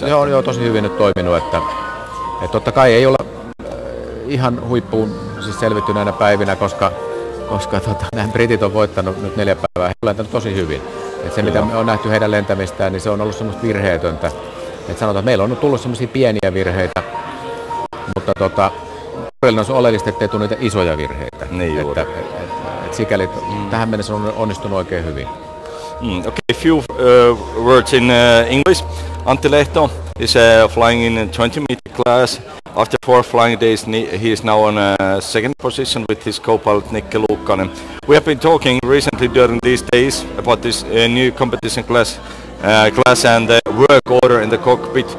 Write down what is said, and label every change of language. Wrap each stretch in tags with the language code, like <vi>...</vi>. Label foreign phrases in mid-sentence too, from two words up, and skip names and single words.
<fi>Se on jo tosi hyvin nyt toiminut, että totta kai ei olla ihan huippuun siis selvitty näinä päivinä, koska nämä britit on voittanut nyt 4 päivää, he on lentänyt tosi hyvin. Et se mitä me on nähty heidän lentämistään, niin se on ollut semmoista virheetöntä. Et sanotaan, että meillä on tullut semmoisia pieniä virheitä, mutta on oleellista, ettei tule niitä isoja virheitä. Niin juuri. Sikäli tähän mennessä on onnistunut oikein hyvin.</fi> <en>Okay, few words in English. Antti Lehto is flying in 20-meter class. After 4 flying days, he is now on second position with his co-pilot Nikke Luukkanen. We have been talking recently during these days about this new competition class and the work order in the cockpit.</en>